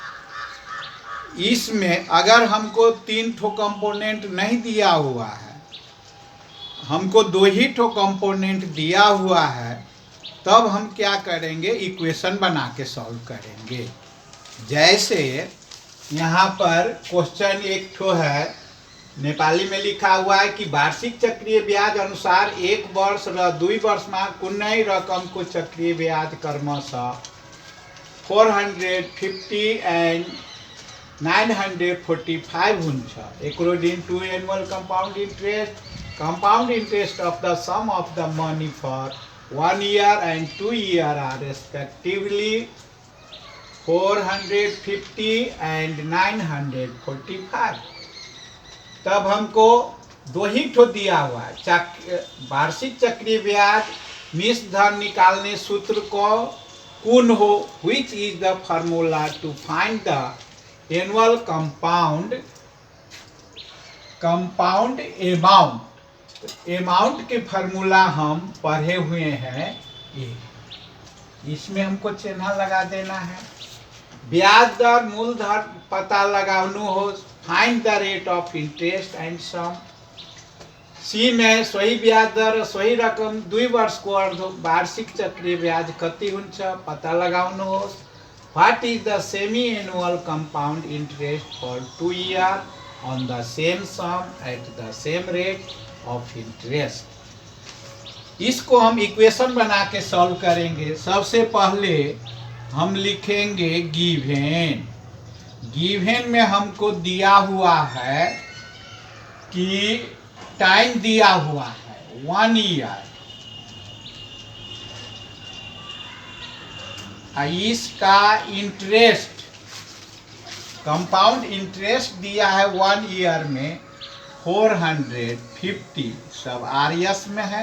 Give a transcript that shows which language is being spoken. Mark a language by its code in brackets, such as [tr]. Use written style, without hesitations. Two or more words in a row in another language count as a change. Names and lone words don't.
[hi] इसमें अगर हमको 3 ठो कंपोनेंट नहीं दिया हुआ है, हमको 2 ही ठो कंपोनेंट दिया हुआ है, तब हम क्या करेंगे, इक्वेशन बना के सॉल्व करेंगे। जैसे यहाँ पर क्वेश्चन एक ठो है, नेपाली में लिखा हुआ है कि [ne] वार्षिक चक्रीय ब्याज अनुसार 1 वर्ष र 2 वर्ष में कुनै रकम को चक्रीय ब्याज क्रमशः 450 एंड 945 हुन्छ। [en] according to annual compound interest of the sum of the money for 1 year and 2 year are respectively 450 and 945। [hi] तब हमको 2 ही ठो दिया हुआ है। वार्षिक चक्रीय ब्याज मिश्र धन निकालने सूत्र को कौन हो, which is the formula to find the annual compound amount के फार्मूला हम पढ़े हुए हैं। ये इसमें हमको चिन्ह लगा देना है। ब्याज दर मूलधन पता लगाना हो, [en] find the rate of interest and sum. [ne] सी में सही ब्याज दर सही रकम 2 वर्ष को वार्षिक चक्रीय ब्याज कति हुन्छ पता लगाउनु हो। [en] What is the semi annual compound interest for 2 year on the same sum at the same rate of interest. [hi] इसको हम इक्वेशन बना के सॉल्व करेंगे। सबसे पहले हम लिखेंगे गिवन में हमको दिया हुआ है कि टाइम दिया हुआ है 1 ईयर, इसका [en] interest compound interest [hi] दिया है 1 ईयर में 450, सब आरएस में है।